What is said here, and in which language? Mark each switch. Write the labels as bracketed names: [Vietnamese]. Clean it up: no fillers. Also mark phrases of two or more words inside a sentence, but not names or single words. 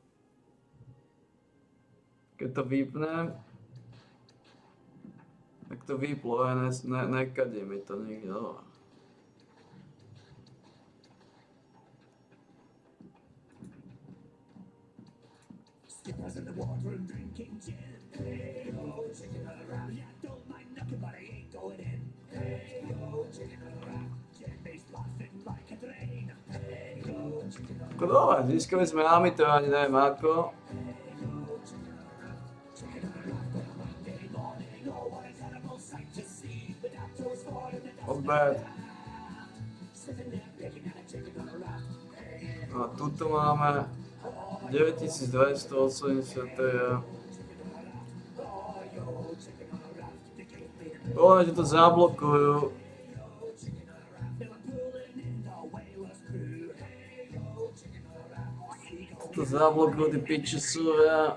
[Slovak] Keď to vypnem, tak to vyplo, nekadí mi to nikto. [English] Skippers in the water and drinking gin. Hey ho, chicken around. Yeah, don't mind knocking, but I ain't going in. Hey ho, chicken around. Gin-based laughing like a drain. Hey ho, chicken around. [Slovak] Ako dobre, získali sme Ami, to ani neviem ako. [English] Not bad. [Slovak] A tuto máme 9280. Dúfam, že to zablokujú. To zablokujú tí pičesovia.